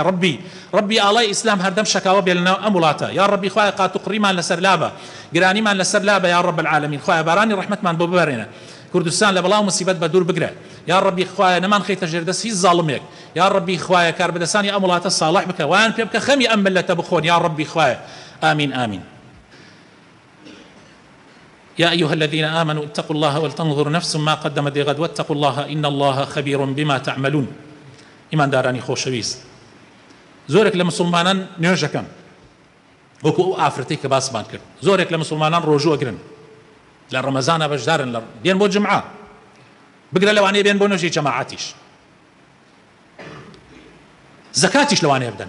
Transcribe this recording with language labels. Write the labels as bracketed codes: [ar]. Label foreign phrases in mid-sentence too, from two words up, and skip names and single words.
[ckb] ربی ئاڵای ئیسلام هەردەم شەکاوە بێ لەناو ئەم وڵاتە. [ar] یا ربی [ckb] خوایە قات و قڕیمان لەسەر لابە، گرانیمان لەسەر لابە. [ar] یا رب العالمین [ckb] خوایە بارانی ڕەحمەتمان بۆ ببەرێنە، کوردستان لە بەڵاو مصیبەت بە دوور بگرە. [ar] یا ربی [ckb] خوایە نەمان خەیتە ژێردەست هیچ زاڵمێک. [ar] یا ربی [ckb] خوایە کاربەدەستانی ئەم وڵاتە ساڵح بکە، وایان پێ بکە خەمی ئەم ملەتە بخۆن. [ar] یا ربی [ckb] خوایە آمین آمین. [ar] يا أيها الذين آمنوا اتقوا الله ولتنظر نفس ما قدمت لغد واتقوا الله إن الله خبير بما تعملون. [ckb] إيمان داراني خوشويست زورك لمسلمانان نوێژەکەن وەکو ئەو ئافرەتەی کە باسمان کرد، زۆرێک لە مسلمانان ڕۆژوو ئەگرن، لە ڕەمەزانە بەشدارن، بێن بۆ جمعە، بگرە لەوانەیە بێن بۆ نوێژی جەماعەتیش، زەکاتیش لەوانەیە بدەن.